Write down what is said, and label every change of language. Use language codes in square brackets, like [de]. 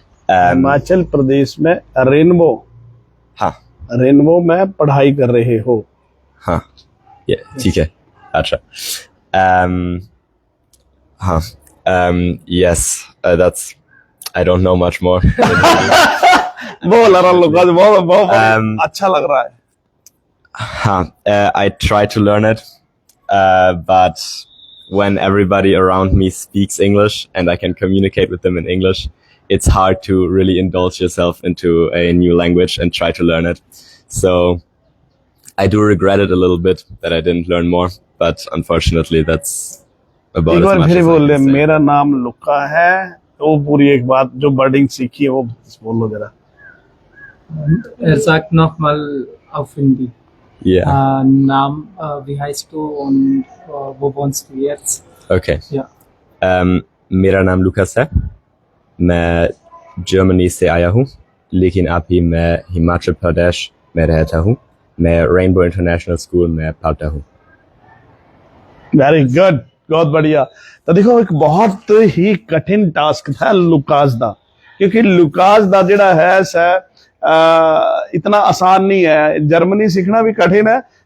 [hi] हिमाचल प्रदेश में रेनबो हाँ रेनबो में पढ़ाई कर रहे हो हाँ ठीक है अच्छा हाँ [en] yes that's I don't know much more [hi] बोल रहा लुकास बहुत बहुत अच्छा लग रहा है Huh. [en] I try to learn it, but when everybody around me speaks English and I can communicate with them in English, it's hard to really indulge yourself into a new language and try to learn it. So I do regret it a little bit that I didn't learn more, but unfortunately that's about [hi] एक [en] as [hi] फिर [en] as I [hi] बोल दे [en] can say. [hi] मेरा नाम लुका है तो पूरी एक बात जो वर्डिंग सीखी है वो बोल लो जरा [de] Er sagt nochmal auf Hindi. [en] Yeah. [de] Naam, wie heißt du und wo wohnst du jetzt? [en] Okay. [de] Ja. [hi] मेरा नाम लुकास है मैं जर्मनी से आया हूँ लेकिन अभी मैं हिमाचल प्रदेश में रहता हूँ मैं रेनबो इंटरनेशनल स्कूल में पढ़ता हूँ [en] very good [hi] बहुत बढ़िया तो देखो एक बहुत ही कठिन टास्क था लुकास दा क्योंकि लुकास दा जेड़ा है सै इतना आसान नहीं है जर्मनी सीखना भी कठिन है